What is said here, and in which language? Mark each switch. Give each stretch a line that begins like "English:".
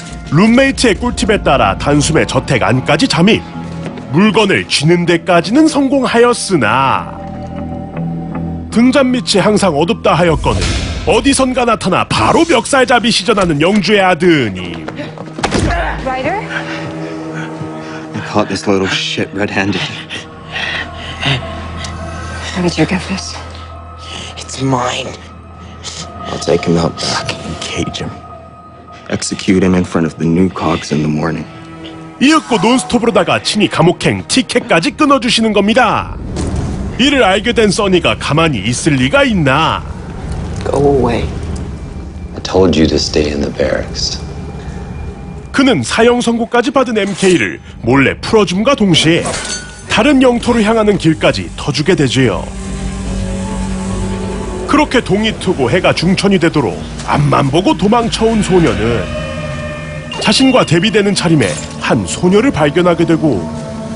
Korean: 룸메이트의 꿀팁에 따라 단숨에 저택 안까지 잠입. 물건을 쥐는 데까지는 성공하였으나 등잔 밑이 항상 어둡다 하였거늘 어디선가 나타나 바로 멱살잡이 시전하는 영주의 아드님.
English: Ryder? I caught this little shit red-handed. How did you get this? It's mine. I'll take him out back and cage him. Execute him in front of the new cogs in the morning.
Korean: 이윽고 논스톱으로다가 친히 감옥행 티켓까지 끊어주시는 겁니다. 이를 알게 된 써니가 가만히 있을 리가 있나.
English: Go away. I told you to stay in the barracks.
Korean: 그는 사형 선고까지 받은 MK를 몰래 풀어줌과 동시에 다른 영토를 향하는 길까지 터주게 되지요. 그렇게 동이 트고 해가 중천이 되도록 앞만 보고 도망쳐온 소녀는 자신과 대비되는 차림에 한 소녀를 발견하게 되고